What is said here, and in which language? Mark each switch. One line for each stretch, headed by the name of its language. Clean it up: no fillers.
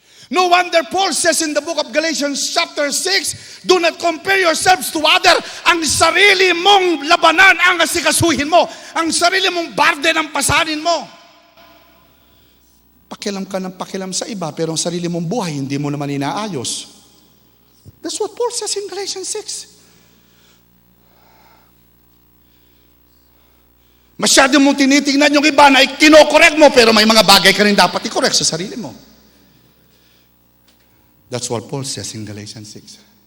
English: No wonder Paul says in the book of Galatians chapter 6, do not compare yourselves to other.
Filipino: Ang sarili mong labanan ang asikasuhin mo. Ang sarili mong barden ang pasanin mo. Pakialam ka ng pakialam sa iba, pero ang sarili mong buhay, hindi mo naman inaayos.
English: That's what Paul says in Galatians 6.
Filipino: Masyado mong tinitingnan yung iba na kinokorek mo, pero may mga bagay ka rin dapat i-correct sa sarili mo.
English: That's what Paul says in Galatians 6.